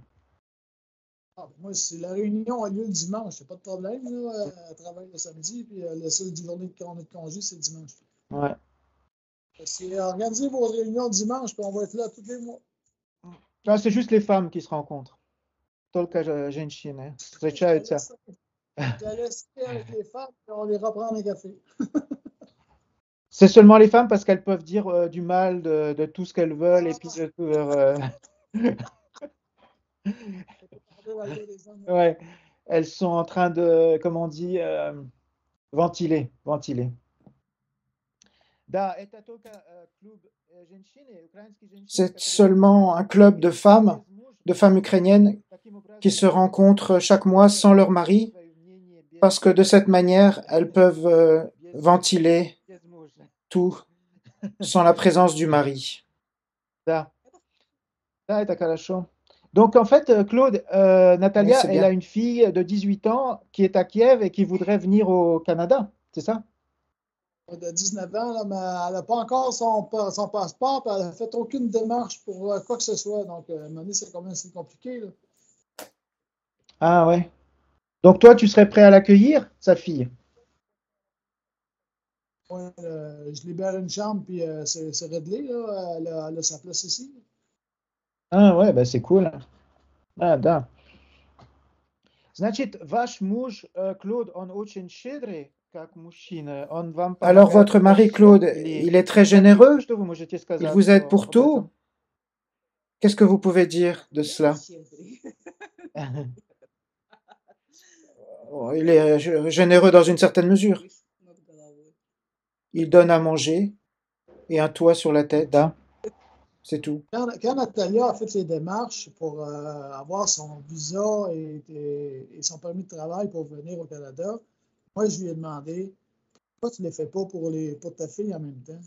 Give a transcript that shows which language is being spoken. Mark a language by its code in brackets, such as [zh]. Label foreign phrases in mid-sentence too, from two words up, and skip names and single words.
[fr] Moi, si la réunion a lieu le dimanche, c'est pas de problème. Là, elle travaille le samedi, puis la seule journée qu'on a de congé, c'est le dimanche. Ouais. C'est organiser vos réunions le dimanche, puis on va être là tous les mois. Ah, c'est juste les femmes qui se rencontrent. [ru] Tolka женщины. Встречаются. [fr] Je la laisse avec les femmes, puis on les reprend un café. C'est seulement les femmes parce qu'elles peuvent dire du mal de tout ce qu'elles veulent et puis de tout ouais, elles sont en train de, comment on dit, ventiler, ventiler. [ru] Da, это только клуб женщины, украинские женщины, [fr] C'est [ru] которые [fr] seulement un club de femmes ukrainiennes [ru] таким [fr] qui [ru] образом [fr] se rencontrent chaque mois sans leur mari, [ru] свое мнение [fr] parce que de cette manière, elles peuvent [ru] без, [fr] ventiler [ru] без мужа. [fr] tout sans la présence du mari. Да, да, это хорошо. Donc en fait, Claude, Oui, Natalia, c'est elle a bien. une fille de 18 ans qui est à Kiev et qui voudrait venir au Canada, c'est ça? De 19 ans, là, mais elle n'a pas encore son passeport, puis elle n'a fait aucune démarche pour quoi que ce soit. Donc, à un moment donné, c'est quand même assez compliqué. Là. Ah ouais. Donc toi, tu serais prêt à l'accueillir, sa fille? Ouais, je libère une chambre, puis c'est réglé. Là. Elle a sa place ici. Ah ouais, bah c'est cool. [ru] Ah, да. Значит, ваш муж, Клод, он очень щедрый, как мужчина. Он вам [fr] Alors [ru] помогает [fr] votre [ru] во [fr] mari [ru] всем [fr] Claude, [ru] или [fr] il est très [ru] как, [fr] généreux, [ru] что вы можете [fr] il [ru] сказать [fr] vous aide pour [ru] об [fr] tout. [ru] этом? [fr] Qu'est-ce que vous pouvez dire de [ru] Конечно, [fr] cela? [ru] щедрый. [fr] Oh, il est généreux dans une certaine mesure. [ru] Крышу над головой. [fr] Il donne à manger et un toit sur la tête, [ru] Да. [fr] c'est tout. Quand Natalia a fait ses démarches pour avoir son visa et son permis de travail pour venir au Canada, moi, je lui ai demandé pourquoi tu ne les fais pas pour ta fille en même temps.